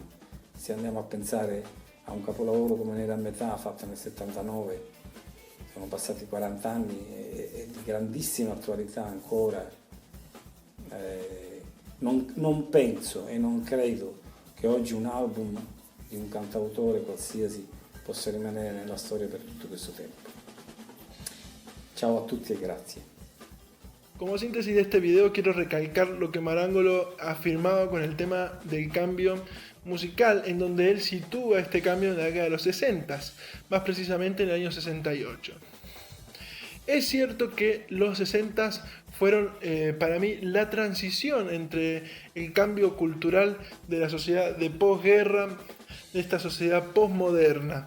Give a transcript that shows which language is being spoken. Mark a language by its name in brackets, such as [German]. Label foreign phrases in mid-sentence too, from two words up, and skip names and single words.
[Italian] Se andiamo a pensare a un capolavoro come Nera a metà, fatto nel 79, sono passati 40 anni e di grandissima attualità ancora. Non penso e non credo che oggi un album di un cantautore qualsiasi possa rimanere nella storia per tutto questo tempo. Ciao a tutti e grazie. [Spanish] Como síntesis de este video quiero recalcar lo que Marangolo afirmaba con el tema del cambio musical, en donde él sitúa este cambio en la década de los 60, más precisamente en el año 68. Es cierto que los 60 fueron para mí la transición entre el cambio cultural de la sociedad de posguerra, de esta sociedad posmoderna.